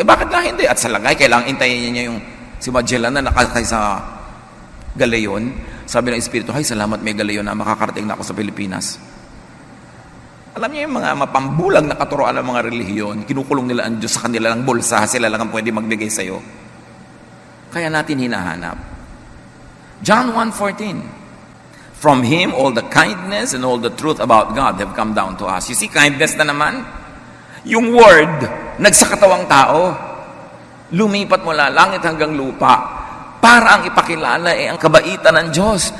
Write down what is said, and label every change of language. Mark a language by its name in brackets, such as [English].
[Filipino] Bakit na hindi? At sa lagay, kailangan intayin niya yung si Magellan na nakakay sa galeyon. Sabi ng Espiritu, "Hay, salamat may galeyon na makakarating na ako sa Pilipinas." Alam niyo yung mga mapambulag na katuroan ng mga relihiyon, kinukulong nila ang Diyos sa kanilang bulsa, sila lang ang pwede magbigay sa'yo. Kaya natin hinahanap. John 1:14. [English] From Him, all the kindness and all the truth about God have come down to us. You see, [Filipino] kindness na naman. Yung Word, nagsakatawang tao. Lumipat mula langit hanggang lupa para ang ipakilala ang kabaitan ng Diyos.